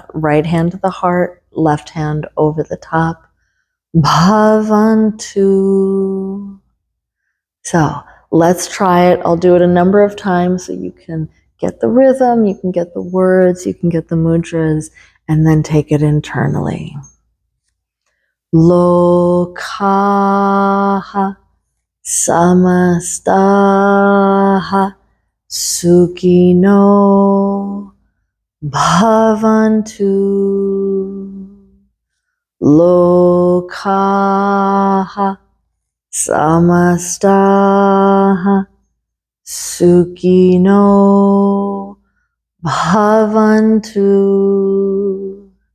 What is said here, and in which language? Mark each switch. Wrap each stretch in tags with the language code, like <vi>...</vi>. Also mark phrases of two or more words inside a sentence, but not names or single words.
<en>Right hand to the heart, left hand over the top. Bhavantu. So let's try it. I'll do it a number of times so you can get the rhythm, you can get the words, you can get the mudras, and then take it internally.</en> <sa>Lokaha samastaha sukino bhavantu. Lokaha samastaha sukino bhavantu.</sa>